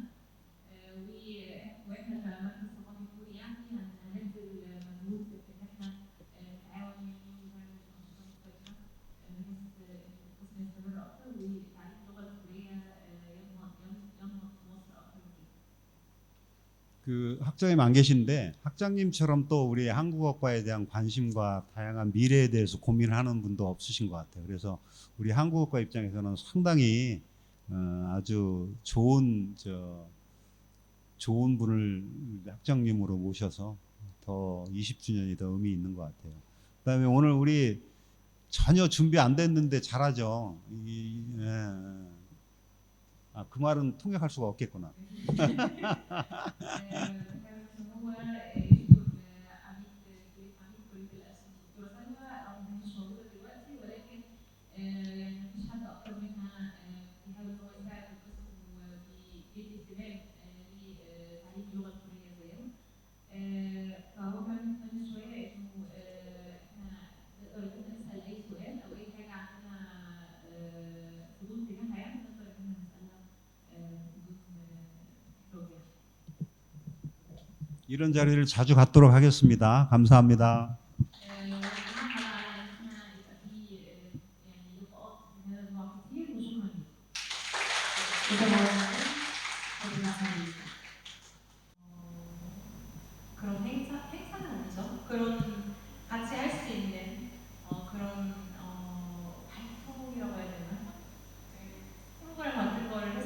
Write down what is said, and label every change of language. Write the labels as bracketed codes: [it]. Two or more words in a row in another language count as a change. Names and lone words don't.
[ar] واحنا كمركز ثقافي كوري يعني هنبذل مجهود في ان احنا نتعاون يعني ونعمل انشطه مختلفه بحيث ان القسم يستمر اكتر وتعليم اللغه الكوريه ينهض في مصر اكتر من كده. [ko] 그 학장님 안 계신데 학장님처럼 또 우리 한국어과에 대한 관심과 다양한 미래에 대해서 고민하는 분도 없으신 것 같아요. 그래서 우리 한국어과 입장에서는 상당히 아주 좋은 분을 학장님으로 모셔서 더 20주년이 더 의미 있는 것 같아요. 그다음에 오늘 우리 전혀 준비 안 됐는데 잘하죠. 그 말은 통역할 수가 없겠구나. [ar] هو يشكر عميد كلية كلية الأسهم الدكتورة سلمى رغم إن هي مش موجودة دلوقتي، ولكن يعني مفيش حد أكتر منها بيحاول إن هو يساعد القسم وبيدي اهتمام لتعليم اللغة الكورية زيهم. فهو كمان مهتم شوية إنه إحنا نقدر إن إحنا نسأل أي سؤال أو أي حاجة عندنا فضول تجاهها يعني نقدر إن إحنا نسألها بدون إحراج يعني. [ko] 이런 자리를 자주 갖도록 하겠습니다. 감사합니다. [ar] ونعمل على إن إحنا يبقى في يعني لقاءات من هذا النوع كتير، وشكرا لكم. [ko] 그런 행사는 아니죠. 그런 같이 할 수 있는 그런 활동이라고 해야 되나? 프로그램 만든 거